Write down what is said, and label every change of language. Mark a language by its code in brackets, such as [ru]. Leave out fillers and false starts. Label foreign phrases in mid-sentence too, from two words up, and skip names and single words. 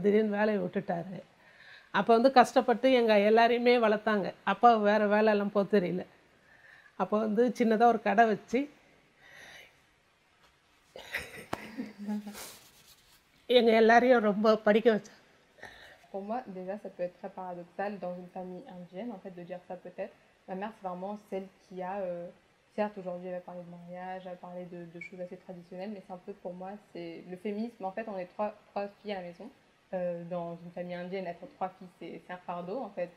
[ta] திடீர்னு வேலையை விட்டுட்டார். அப்போ வந்து கஷ்டப்பட்டு எங்கள் எல்லாரையுமே வளர்த்தாங்க. அப்பா வேறு வேலையெல்லாம் போக தெரியல. அப்போ வந்து சின்னதாக ஒரு கடை வச்சு எங்கள் எல்லாரையும் ரொம்ப படிக்க வச்சாங்க. [fr] Pour moi, déjà, ça peut être très paradoxal dans une famille indienne, en fait, de dire ça peut-être. Ma mère, c'est vraiment celle qui a... certes, aujourd'hui, elle va parler de mariage, elle va parler de choses assez traditionnelles, mais c'est un peu, pour moi, c'est le féminisme. En fait, on est trois filles à la maison. Dans une famille indienne, être 3 filles, c'est un fardeau, en fait.